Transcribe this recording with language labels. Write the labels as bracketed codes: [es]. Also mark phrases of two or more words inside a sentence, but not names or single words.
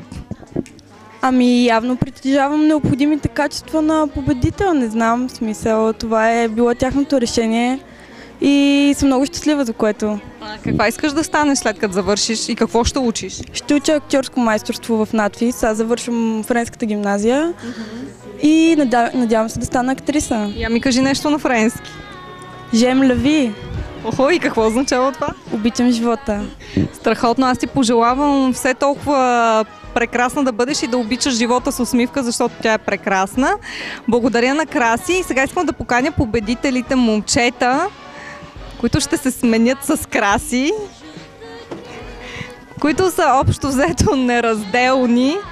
[bg] Ами, явно притежавам необходимите качества на победител, не знам, в смисъл, това е било тяхното решение и съм много щастлива за което. Каква искаш да станеш след като завършиш и какво ще учиш? Ще уча актьорско майсторство в надфис, аз завършвам френската гимназия и надявам се да стана актриса. Я ми кажи нещо на френски. [fr] J'aime la vie. [bg] Охо, и какво означава това? Обичам живота. Страхотно, аз ти пожелавам все толкова прекрасна да бъдеш и да обичаш живота с усмивка, защото тя е прекрасна. Благодаря на Краси и сега искам да поканя победителите момчета, които ще се сменят с Краси, които са общо взето неразделни.